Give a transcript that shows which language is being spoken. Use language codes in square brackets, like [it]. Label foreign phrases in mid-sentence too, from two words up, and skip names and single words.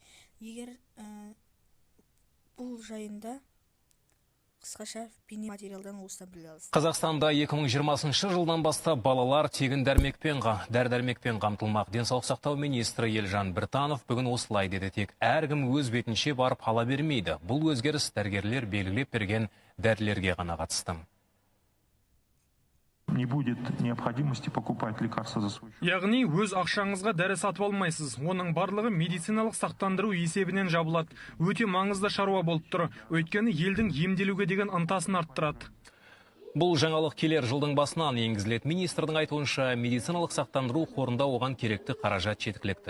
[kk] Егер бұл жайында қысқаша бейнематериалдан осыдан біле аласыз. Қазақстанда 2020 жылдан бастап балалар тегін дәрі-дәрмекпен қамтылмақ. Денсаулық сақтау министрі Елжан Біртанов бүгін осылай деді. Тек әркім өз бетінше барып ала бермейді. Бұл өзгеріс дәрігерлер белгілеп берген дәрілерге ғана қатысты. [ru] Не будет необходимости покупать лекарства за свой счет. [kk] Яғни өз ақшаңызға дәрі сатып алмайсыз. Оның барлығы медициналық сақтандыру есебінен жабылады. Өте маңызды шаруа болып тұр. Өйткені елдің емделуге деген ынтасын арттырады. Бұл жаңалық келер жылдың басынан енгізіледі. Министрдің айтуынша медициналық сақтандыру қорында оған керекті қаражат жеткілікті.